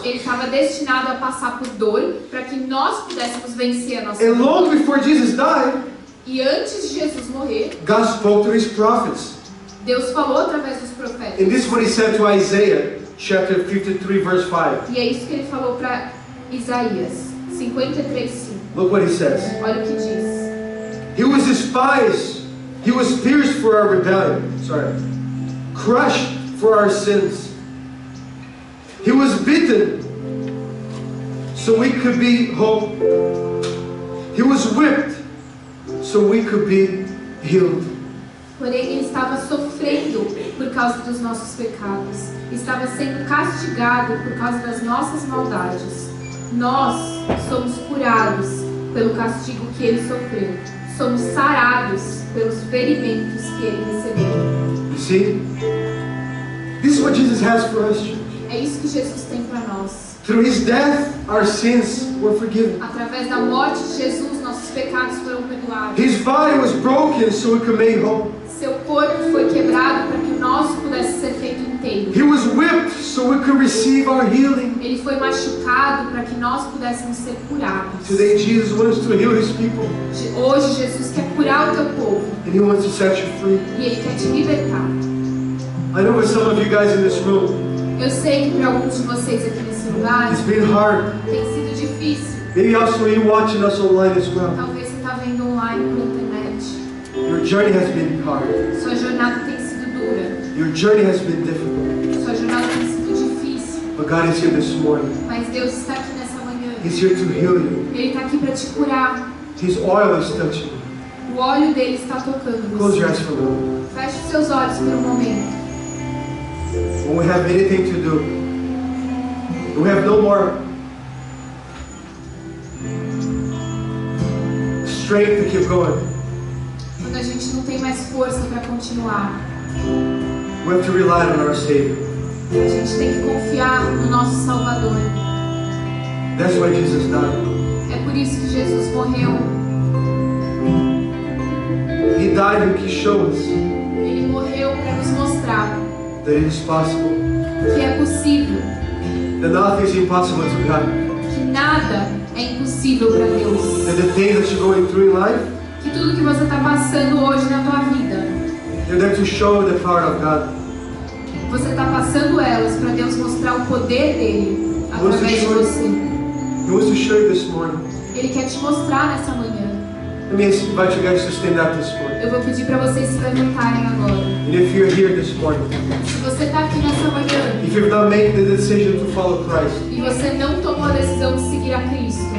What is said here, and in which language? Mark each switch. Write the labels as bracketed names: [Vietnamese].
[Portuguese] Ele estava destinado a passar por dor para que nós pudéssemos vencer a nossa [English] And [Portuguese] dor. [English] long before Jesus died, [Portuguese] E antes de Jesus morrer, [English] God spoke to his prophets. [Portuguese] Deus falou através dos profetas. [English] And this is what he said to Isaiah, chapter 53, verse 5. [Portuguese] E é isso que ele falou para Isaías 53:5. [English] Look what he says. [Portuguese] Olha o que diz. [English] He was despised. He was pierced for our rebellion. Sorry. crushed for our sins. He was beaten so we could be whole. He was whipped so we could be healed. [Portuguese] Porém, ele estava sofrendo por causa dos nossos pecados. Estava sendo castigado por causa das nossas maldades. Nós somos curados pelo castigo que ele sofreu. Somos sarados pelos ferimentos que ele recebeu. [English] You see? This is what Jesus has for us, church. [Portuguese] É isso que Jesus tem para nós. [English] Through His death, our sins were forgiven. [Portuguese] Através da morte de Jesus, nossos pecados foram perdoados. [English] His body was broken so we could be made whole. [Portuguese] Seu corpo foi quebrado para que o nosso pudesse ser feito inteiro. [English] He was whipped so we could receive our healing. [Portuguese] Ele foi machucado para que nós pudéssemos ser curados. [English] Today, Jesus wants to heal His people. [Portuguese] Hoje, Jesus quer curar o teu povo. [English] And He wants to set you free. [Portuguese] E Ele quer te libertar. [English] I know for some of you guys in this room, [Portuguese] Eu sei que para alguns de vocês aqui nesse lugar [English] it's been hard. [Portuguese] tem sido difícil. [English] Maybe also you watching us online as well. [Portuguese] Talvez você está vendo online pela internet. [English] Your journey has been hard. [Portuguese] Sua jornada tem sido dura. [English] Your journey has been difficult. [Portuguese] Sua jornada tem sido difícil. [English] But God is here this morning. [Portuguese] Mas Deus está aqui nessa manhã. [English] He's here to heal you. [Portuguese] Ele está aqui para te curar. [English] His oil is touching you. [Portuguese] O óleo dele está tocando [English] Close your [Portuguese] você. [English] eyes for a moment. [Portuguese] Feche os seus olhos por um momento. [English] When we have anything to do, we have no more strength to keep going. [Portuguese] Quando a gente não tem mais força para continuar, [English] We have to rely on our Savior. [Portuguese] a gente tem que confiar no nosso Salvador. [English] That's why Jesus died. [Portuguese] É por isso que Jesus morreu. [English] He died to show us [Portuguese] Ele morreu para nos mostrar [English] that it is possible, [Portuguese] que é possível, [English] that nothing is impossible to God. [Portuguese] que nada é impossível para Deus. [English] That the things that you're going through in life, [Portuguese] Que tudo que você está passando hoje na tua vida, [English] they're there to show the power of God. [Portuguese] você está passando elas para Deus mostrar o poder dele através de você. [English] He wants to show you this morning. [Portuguese] Ele quer te mostrar nessa manhã. [English] Let me invite you guys to stand up this morning. [Portuguese] Eu vou pedir para vocês se levantarem agora. [English] And if you're here this morning, [Portuguese] Se você está aqui nessa manhã [English] if you've not made the decision to follow Christ, [Portuguese] e você não tomou a decisão de seguir a Cristo,